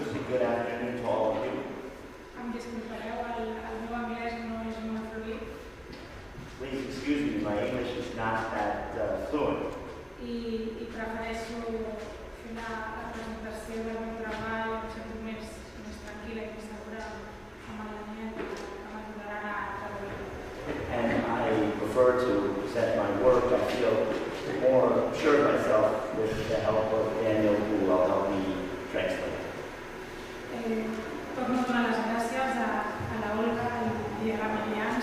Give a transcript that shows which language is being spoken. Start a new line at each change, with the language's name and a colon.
English: Good afternoon to all of you. Please excuse me, my English is not that fluent.
Catalan: I prefereixo fer la presentació del meu treball, em sento més tranquil·la i més segura amb la línia que m'ajudaran a traduir.
English: And I prefer to present my work. I feel more sure of myself with the help of Daniel, who will help me translate.
Catalan: Torno a donar les gràcies a la Olga i a la Marianne.